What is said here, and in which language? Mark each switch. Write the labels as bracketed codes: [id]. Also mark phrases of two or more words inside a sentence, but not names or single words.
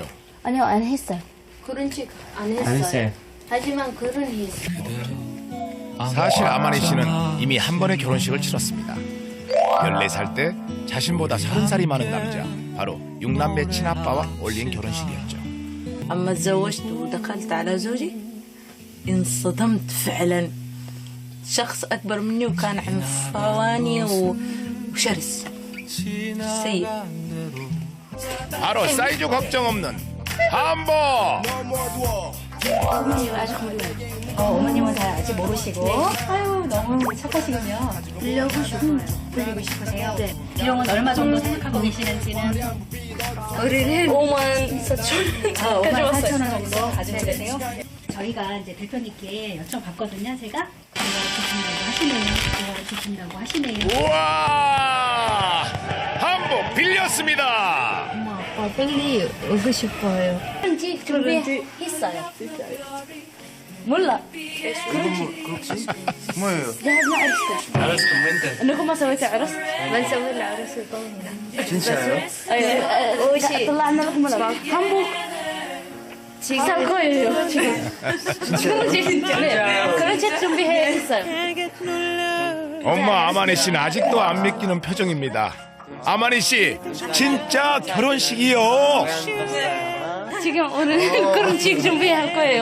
[ko] 아니요, 안 했어요. 결혼식 안 했어요. 하지만 결혼했어요. 사실 아마니 씨는 이미 한 번의 결혼식을 치렀습니다. 14살 때 자신보다 30살이 많은 남자, 바로 6남매 친아빠와 올린 결혼식이었죠. [ar] أما تزوجت ودخلت على زوجي انصدمت فعلا. شخص أكبر مني وكان عنفواني وشرس سيء. [ko] 바로 사이즈 걱정 없는 한복. 어머님 아직 몰라요. 어머님은 다 아직 모르시고. 아유, 너무 착하시군요. 불리고 싶으세요? 네. 비용은 얼마 정도 생각하고 계시는지는? 우리는 5만 4천 5만 4천 원 정도 가지고 계세요? 저희가 이제 대표님께 여쭤봤거든요. 제가 주신다고 하시네요. 우와, 한복 빌렸습니다. 엄마 아빠 빨리 오고 싶어요. 준비했어요. ملا 뭐예요? [ar] جهزنا عرسكم عرسكم امتى؟ انكم ما سويتوا عرس؟ ما نسوي له عرس يطولنا. [ko] 진짜요? [ar] ايوه طلعنا لكم [ko] 한복 살 거예요 지금 그런 책 준비해 있어요. 엄마 아마니 씨는 아직도 안 믿기는 표정입니다. 아마니 씨, 진짜 결혼식이요. 지금 오늘 그런 책 준비할 거예요.